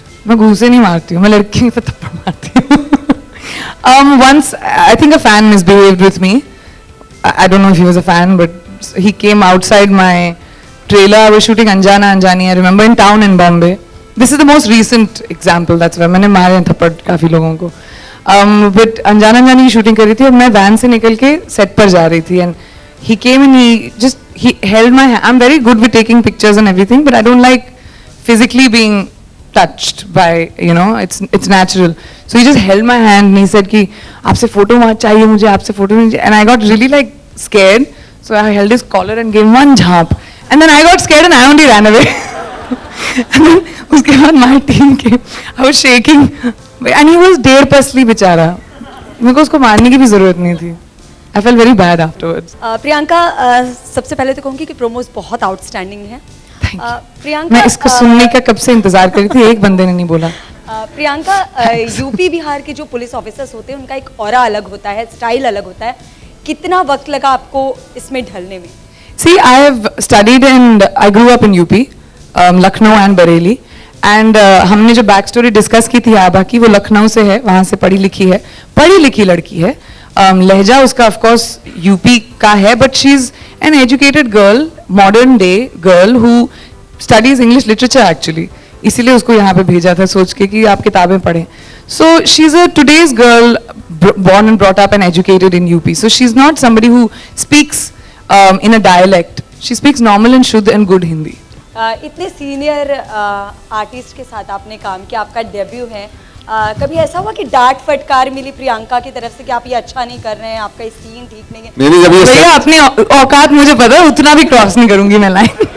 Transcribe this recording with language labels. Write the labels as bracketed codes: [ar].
[hi] मैं घूसे नहीं मारती हूँ, मैं लड़की पे थप्पड़ मारती हूँ। [en] Once I think a fan misbehaved with me, I don't know if he was a fan, but he came outside my trailer. I was shooting Anjana Anjani, I remember, in town in Bombay. This is the most recent example, that's why [hi] मैंने मारे हैं थप्पड़ काफी लोगों को. [en] But [hi] अंजाना अंजानी की shooting करी थी और मैं वैन से निकल के सेट पर जा रही थी, [en] and he came and he held my hand. I'm very good with taking pictures and everything, but I don't like physically being touched by, you know, it's natural. So he just held my hand and he said [hi] कि आपसे photo चाहिए [en] मुझे, आपसे फोटो चाहिए, and I got really like scared. So I held his collar and gave him one jump, and then I got scared and I only ran away. And then [hi] उसके बाद [en] my team came. I was shaking, and he was [hi] डेढ़ पसली बेचारा. मेरे को उसको मारने की भी जरूरत नहीं थी. [en] I felt very bad afterwards. [hi] Priyanka, सबसे पहले तो कहूँगी कि प्रोमोस बहुत आउटस्टैंडिंग है. प्रियंका, मैं इसको सुनने का कब से इंतजार कर रही थी, एक बंदे ने नहीं बोला. प्रियंका, यूपी बिहार के जो पुलिस ऑफिसर्स होते हैं उनका एक ऑरा अलग होता है, स्टाइल अलग होता है. कितना वक्त लगा आपको इसमें ढलने में? [en] See, I have studied and I grew up in UP, Lucknow and Bareilly. [hi] And हमने जो बैक स्टोरी डिस्कस की थी आभा की, वो लखनऊ से है, वहाँ से पढ़ी लिखी लड़की है. लहजा उसका ऑफ कोर्स यूपी का है, [en] But she is an educated girl, modern day girl who studies English literature actually. [hi] इसीलिए उसको यहाँ पे भेजा था सोच के कि आप किताबें पढ़ें. [en] So she is a today's girl, born and brought up and educated in UP. So she's not somebody who speaks in a dialect. She speaks normal and शुद्ध and good Hindi. [hi] इतने सीनियर आर्टिस्ट के साथ आपने काम किया, आपका debut है. कभी ऐसा हुआ कि डांट फटकार मिली प्रियंका की तरफ से कि आप ये अच्छा नहीं कर रहे हैं, आपका सीन ठीक नहीं है? नहीं, जब ये भैया अपनी औकात मुझे पता है, उतना भी क्रॉस नहीं करूंगी मैं लाइन.